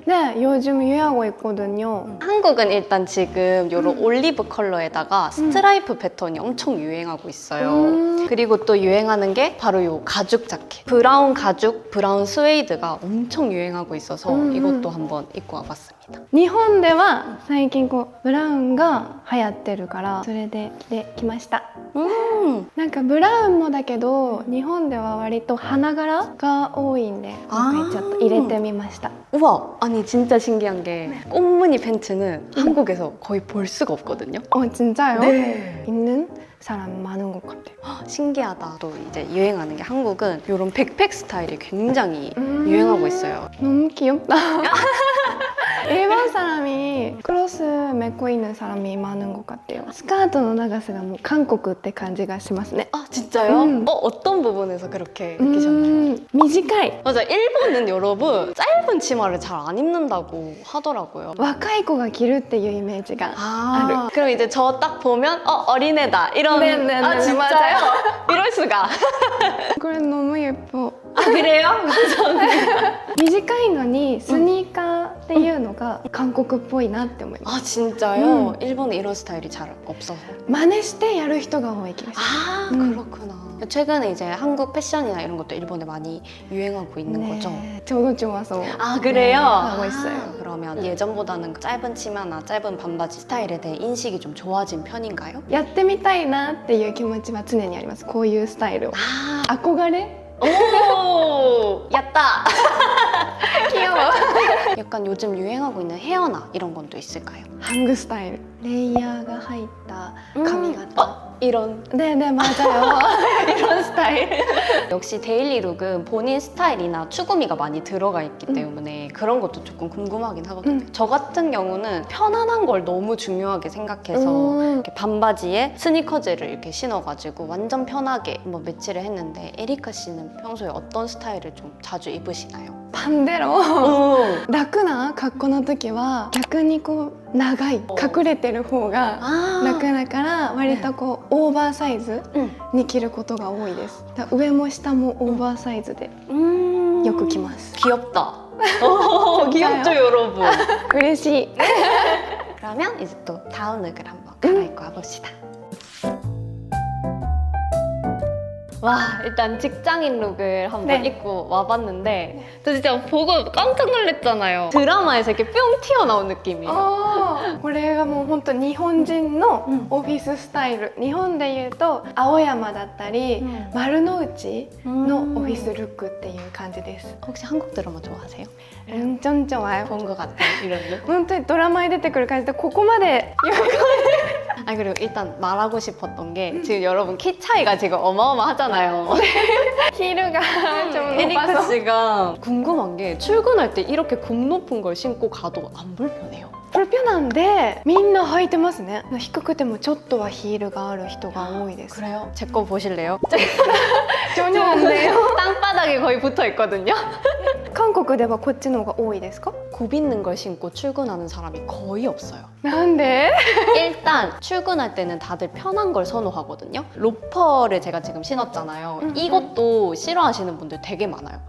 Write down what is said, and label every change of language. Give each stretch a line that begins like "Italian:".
Korean: 네, 요즘 유행하고 있거든요. 한국은 일단 지금 이런 올리브 컬러에다가 스트라이프 패턴이 엄청 유행하고 있어요. 그리고 또 유행하는 게 바로 이 가죽 자켓. 브라운 가죽, 브라운 스웨이드가 엄청 유행하고 있어서 이것도 한번 입고 와봤습니다.
Japanese: 日本では最近ブラウンが流行ってるからそれで着てきました。なんかブラウンもだけど日本では割と花柄が多いんで今回ちょっと入れてみました。
Korean: 우와! 아니 진짜 신기한 게 꽃무늬 팬츠는 한국에서 거의 볼 수가 없거든요. 진짜요? 네. 있는 사람 많은 것 같아요. 신기하다. 또 이제 유행하는 게 한국은 이런 백팩 스타일이 굉장히 유행하고 있어요. 너무 귀엽다. 일본 사람이 크로스 메고 있는 사람이 많은 것 같아요.
Japanese: 스커트の長さがもう韓国って感じがしますね.
Korean: 아 진짜요? 어떤 부분에서 그렇게 느끼셨나요?
Japanese: 短い.
Korean: 맞아, 일본은 여러분 짧은 치마를 잘 안 입는다고 하더라고요.
Japanese: 若い子が着るっていうイメージがある.
Korean: 그럼 이제 저 딱 보면 어린애다 이런. 네네네, 아 진짜요? 맞아요. 이럴 수가.
Japanese: これ
Korean: 너무 예뻐. 아 그래요?
Japanese: 短いのにスニーカーっていうのが韓国っぽいなって思います.
Korean: 아 진짜요? 일본에 이런 스타일이 잘 없어서.
Japanese: 真似してやる人が多い気がします.
Korean: 아 그렇구나. 최근에 이제 한국 패션이나 이런 것도 일본에 많이 유행하고 있는 거죠? 저도 좋아서 아 그래요? 하고 있어요. 그러면 예전보다는 짧은 치마나 짧은 반바지 스타일에 대해 인식이 좀 좋아진 편인가요?
Japanese: やってみたいなっていう気持ちは常にあります。こういうスタイルを. 憧れ?
Korean: 오! 야따! 귀여워. 약간 요즘 유행하고 있는 헤어나 이런 건 또 있을까요?
Japanese: ハングスタイル.
Korean: 레이어가
Japanese: 入った髪型.
Korean: 이런 네네 맞아요. 이런 스타일. 역시 데일리 룩은 본인 스타일이나 추구미가 많이 들어가 있기 때문에 그런 것도 조금 궁금하긴 하거든요. 저 같은 경우는 편안한 걸 너무 중요하게 생각해서 이렇게 반바지에 스니커즈를 이렇게 신어가지고 완전 편하게 한번 매치를 했는데 에리카 씨는 평소에 어떤 스타일을 좀 자주 입으시나요? 반대로
Japanese: 楽な格好の時は逆に長い隠れてる方が楽だから割とオーバーサイズに着ることが多いです。上も下もオーバーサイズでよく着ます.
Korean: 귀엽다. 귀엽죠, 여러분?
Japanese: 嬉しい.
Korean: 그러면 이제 또 다음 룩을 한번 갈아입고 와봅시다. 와, 일단 직장인 룩을 한번 네. 입고 와봤는데 저 진짜 보고 깜짝 놀랐잖아요. 드라마에서 이렇게 뿅 튀어나온 느낌이에요.
Japanese: これがもう本当日本人のオフィススタイル。日本でいうと青山だったり丸の内のオフィスルックっていう感じです.
Korean: 혹시 한국 드라마 좋아하세요? 엄청 좋아요. 본 것 같아요, 이런 룩.
Japanese: 本当にドラマに出てくる感じでここまで
Korean: 아 그리고 일단 말하고 싶었던 게 지금 여러분 키 차이가 지금 어마어마하잖아요.
Japanese: ヒールが
Korean: 좀 에리카 높아서 씨가 궁금한 게 출근할 때 이렇게 굽 높은 걸 신고 가도 안 불편해요? 불편한데
Japanese: みんな履いてますね.低くてもちょっとはヒールがある人が多いです.
Korean: 그래요? 제 거 보실래요? 전혀 안 돼요. 땅바닥에 거의 붙어 있거든요.
Japanese: 韓国ではこっちの方が多いですか？
Korean: 굽 있는 걸 신고 출근하는 사람이 거의 없어요.
Japanese: なんで？
Korean: 일단 출근할 때는 다들 편한 걸 선호하거든요. 로퍼를 제가 지금 신었잖아요. 이것도 싫어하시는 분들 되게 많아요.